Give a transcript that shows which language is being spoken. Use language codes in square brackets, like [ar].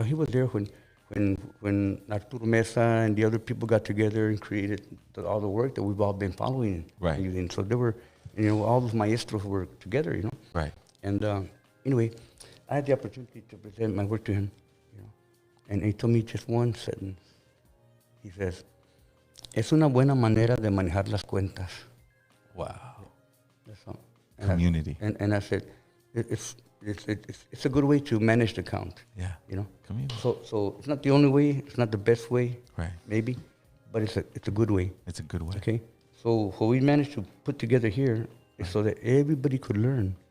[en] He was there when Arturo Mesa and the other people got together and created all the work that we've all been following. Right. And so there were, all those maestros were together, Right. And anyway, I had the opportunity to present my work to him, And he told me just one sentence. He says, [es] "Es una buena manera de manejar las cuentas." [en] Wow. That's all. Community. And I said, it's a good way to manage the count. Yeah. Community. So it's not the only way. It's not the best way. Right. Maybe, but it's a good way. It's a good way. Okay. So what we managed to put together here is so that everybody could learn.